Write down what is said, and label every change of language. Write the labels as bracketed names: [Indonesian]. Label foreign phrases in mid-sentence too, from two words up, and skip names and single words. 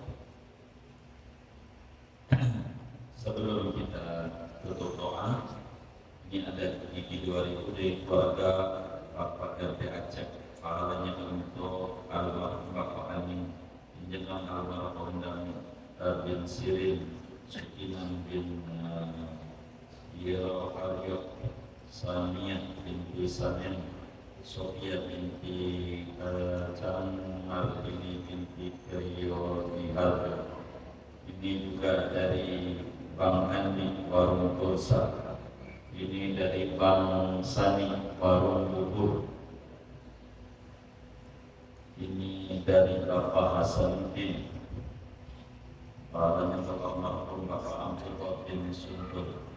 [Indonesian] Sebelum kita tutup doa, ini ada gigi 2000 dari keluarga Bapak RT Aceh. Pahalanya untuk almarhum Bapak Amin, jenengan almarhum bin Sirin, Sukinan bin Aryo, Samia binti Samin, Sofia binti Canmar binti Kriyo Diharga. Ini juga dari Bang Andi Warung Pulsa. Ini dari Bang Sani Warung Bubur. Ini dari Bapak Hasanuddin. Pahalanya Bapak Marhum Bapak Amsul bin Suntur.